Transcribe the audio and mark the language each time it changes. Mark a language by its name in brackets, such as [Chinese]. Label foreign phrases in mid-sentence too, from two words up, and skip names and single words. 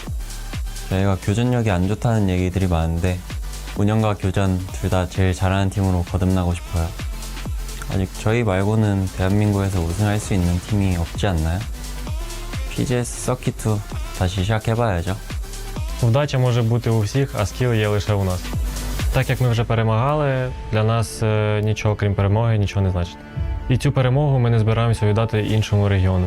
[Korean] 저희가 교전력이 안 좋다는 얘기들이 많은데 운영과 교전 둘 다 제일 잘하는 팀으로 거듭나고 싶어요. 아직 저희 말고는 대한민국에서 우승할 수 있는 팀이 없지 않나요? PGS 서킷2 다시 시작해봐야죠. [Ukrainian] Вдача може бути у всіх, а скіл є лише у нас. Так як ми вже перемагали, для нас нічого крім перемоги нічого не значить. І цю перемогу ми не збираємося віддати іншому регіону.